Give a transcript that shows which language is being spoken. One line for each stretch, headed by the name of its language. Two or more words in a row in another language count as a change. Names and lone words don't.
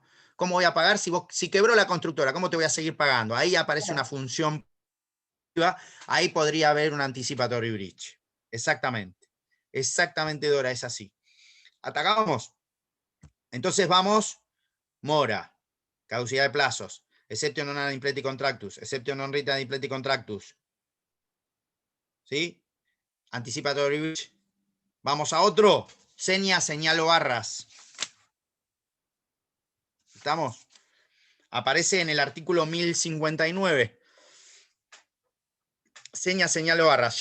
Spanish: ¿Cómo voy a pagar si quebró la constructora? ¿Cómo te voy a seguir pagando? Ahí aparece una función preventiva, ahí podría haber un
English: anticipatory breach.
Spanish: Exactamente. Exactamente, Dora, es así. Atacamos. Entonces vamos, mora, caducidad de plazos,
Latin: exceptio non ad impleti contractus, exceptio non rita ad impleti contractus.
English: ¿Sí? Anticipatory breach.
Spanish: Vamos a otro. Seña, señal o barras. ¿Estamos? Aparece en el artículo 1059. Seña, señal o barras.